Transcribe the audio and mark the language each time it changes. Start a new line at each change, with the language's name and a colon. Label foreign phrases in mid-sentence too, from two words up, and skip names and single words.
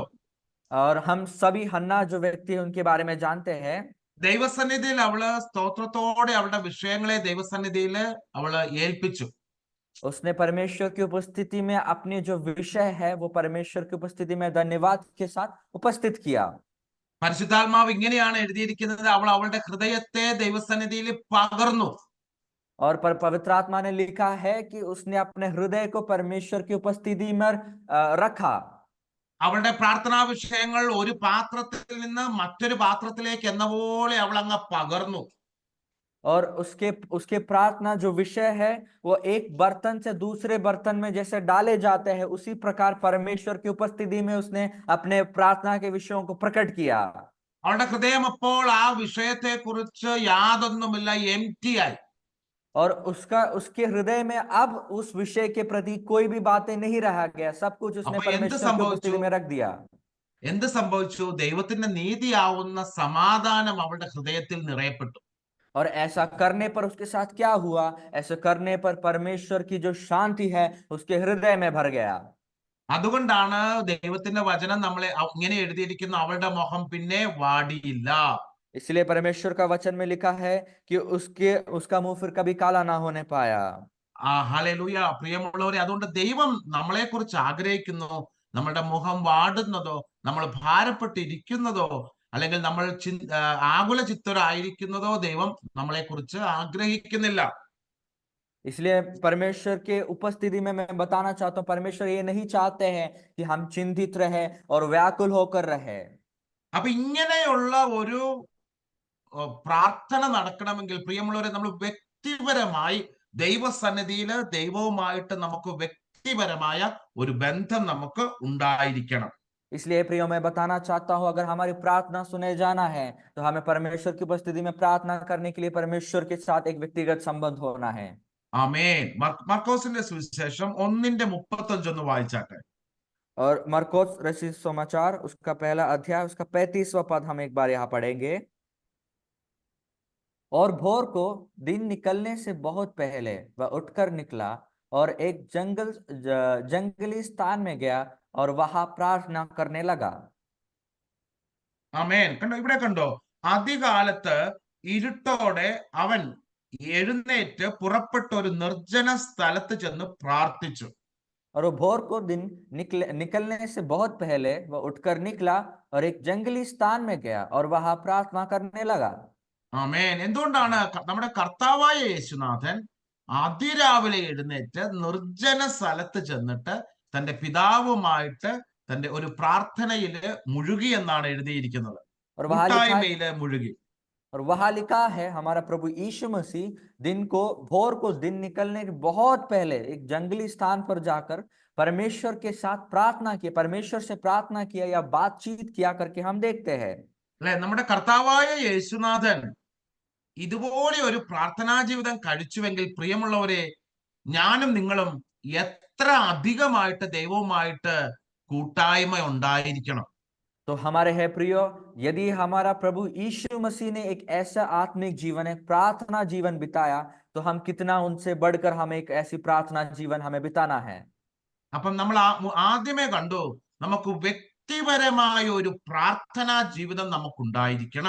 Hindi: और हम सभी हन्ना जो व्यक्ति है उनके बारे में जानते हैं.
Malayalam: ദൈവസന്നിധിയിൽ അവള് സ്തോത്രത്തോടെ അവളുടെ വിഷയങ്ങളെ ദൈവസന്നിധിയിൽ അവള് ഏൽപ്പിച്ചു.
Hindi: उसने परमेश्वर की उपस्थिति में अपनी जो विषय है वो परमेश्वर की उपस्थिति में धन्यवाद के साथ उपस्थित किया.
Malayalam: പരിശുദ്ധാത്മാവ് ഇങ്ങനെയാണ് എഴുതിയിരിക്കുന്നത്, അവൾ അവളുടെ ഹൃദയത്തെ ദൈവസന്നിധിയിൽ പകർന്നു.
Hindi: और पवित्र आत्मा ने लिखा है कि उसने अपने हृदय को परमेश्वर की उपस्थिति में रखा.
Malayalam: അവളുടെ പ്രാർത്ഥനാ വിഷയങ്ങൾ ഒരു പാത്രത്തിൽ നിന്ന് മറ്റൊരു പാത്രത്തിലേക്ക് എന്ന പോലെ അവൾ അങ്ങ് പകർന്നു.
Hindi: और उसके प्रार्थना जो विषय है वो एक बर्तन से दूसरे बर्तन में जैसे डाले जाते हैं, उसी प्रकार परमेश्वर की उपस्थिति में उसने अपने प्रार्थना के विषयों को प्रकट किया.
Malayalam: അവളുടെ ഹൃദയം അപ്പോൾ ആ വിഷയത്തെ കുറിച്ച് യാതൊന്നുമില്ല, എംപ്റ്റി ആയി.
Hindi: और उसके हृदय में अब उस विषय के प्रति कोई भी बातें नहीं रहा गया, सब कुछ उसने
Malayalam: അപ്പൊ എന്ത്
Hindi: परमेश्वर की उपस्थिति
Malayalam: സംഭവിച്ചു?
Hindi: में रख दिया।
Malayalam: എന്ത് സംഭവിച്ചു? ദൈവത്തിന്റെ നീതിയാവുന്ന സമാധാനം അവളുടെ ഹൃദയത്തിൽ നിറയപ്പെട്ടു.
Hindi: और ऐसा करने पर उसके साथ क्या हुआ? ऐसा करने पर परमेश्वर की जो शांति है उसके हृदय में भर गया।
Malayalam: അതുകൊണ്ടാണ് ദൈവത്തിന്റെ വചനം നമ്മളെ ഇങ്ങനെ എഴുതിയിരിക്കുന്ന, അവളുടെ മുഖം പിന്നെ വാടിയില്ല.
Hindi: इसलिए परमेश्वर का वचन में लिखा है कि उसका मुंह फिर कभी काला ना होने पाया।
Malayalam: ഹല്ലേലൂയ. പ്രിയമുള്ളവരെ, അതുകൊണ്ട് ദൈവം നമ്മളെ കുറിച്ച് ആഗ്രഹിക്കുന്നു, നമ്മുടെ മുഖം വാടുന്നതോ നമ്മൾ ഭാരപ്പെട്ടിരിക്കുന്നതോ അല്ലെങ്കിൽ നമ്മൾ ആകുല ചിത്തരായിരിക്കുന്നതോ ദൈവം നമ്മളെ കുറിച്ച് ആഗ്രഹിക്കുന്നില്ല.
Hindi: इसलिए परमेश्वर के उपस्थिति में मैं बताना चाहता हूँ, परमेश्वर ये नहीं चाहते हैं कि हम चिंतित रहे और व्याकुल होकर रहे।
Malayalam: അപ്പൊ ഇങ്ങനെയുള്ള ഒരു പ്രാർത്ഥന നടക്കണമെങ്കിൽ പ്രിയമുള്ളവരെ, നമ്മൾ വ്യക്തിപരമായി ദൈവസന്നിധിയിൽ ദൈവവുമായിട്ട് നമുക്ക് വ്യക്തിപരമായ ഒരു ബന്ധം നമുക്ക് ഉണ്ടായിരിക്കണം.
Hindi: इसलिए प्रियो मैं बताना चाहता हूं, अगर हमारी प्रार्थना सुने जाना है तो हमें परमेश्वर की उपस्थिति में प्रार्थना करने के लिए परमेश्वर के साथ एक व्यक्तिगत संबंध होना है।
Malayalam: ആമേൻ. മർക്കോസിന്റെ സുവിശേഷം 1:35 വായിച്ചാട്ടെ.
Hindi: और मरकोस रचित समाचार उसका पहला अध्याय उसका 35वां पद हम एक बार यहाँ पढ़ेंगे। और भोर को दिन निकलने से बहुत पहले वह उठकर निकला और एक जंगली स्थान में गया और वहां प्रार्थना करने लगा।
Malayalam: ആമേൻ. കണ്ടോ, ഇവിടെ കണ്ടോ, ആദ്യകാലത്ത് ഇരുട്ടോടെ അവൻ എഴുന്നേറ്റ് പുറപ്പെട്ട ഒരു നിർജ്ജന സ്ഥലത്ത് ചെന്ന് പ്രാർത്ഥിച്ചു.
Hindi: और वो भोर को दिन निकलने से बहुत पहले वह उठकर निकला और एक जंगली स्थान में गया और वहां प्रार्थना करने लगा।
Malayalam: ആമേൻ. എന്തുകൊണ്ടാണ് നമ്മുടെ കർത്താവായ യേശുനാഥൻ അതിരാവിലെ എഴുന്നേറ്റ് നിർജ്ജന സ്ഥലത്ത് ചെന്നിട്ട് തന്റെ പിതാവുമായിട്ട് തന്റെ ഒരു പ്രാർത്ഥനയില് മുഴുകി എന്നാണ് എഴുതിയിരിക്കുന്നത്, കൂട്ടായ്മയില് മുഴുകി.
Hindi: और वहां लिखा है हमारा प्रभु यीशु मसीह भोर को दिन निकलने के बहुत पहले एक जंगली स्थान पर जाकर परमेश्वर के साथ प्रार्थना किया, परमेश्वर से प्रार्थना किया या बातचीत किया करके हम देखते हैं।
Malayalam: അല്ലെ, നമ്മുടെ കർത്താവായ യേശുനാഥൻ ഇതുപോലെ ഒരു പ്രാർത്ഥനാ ജീവിതം കഴിച്ചുവെങ്കിൽ പ്രിയമുള്ളവരെ, ഞാനും നിങ്ങളും എത്ര അധികമായിട്ട് ദൈവവുമായിട്ട് കൂട്ടായ്മ ഉണ്ടായിരിക്കണം.
Hindi: तो हमारे है प्रियो, यदि हमारा प्रभु यीशु मसीह ने एक ऐसा आत्मिक जीवन, एक प्रार्थना जीवन बिताया, तो हम कितना उनसे बढ़कर हमें एक ऐसी प्रार्थना जीवन हमें बिताना है।
Malayalam: അപ്പം നമ്മൾ ആദ്യമേ കണ്ടു, നമുക്ക് വ്യക്തിപരമായ ഒരു പ്രാർത്ഥനാ ജീവിതം നമുക്കുണ്ടായിരിക്കണം.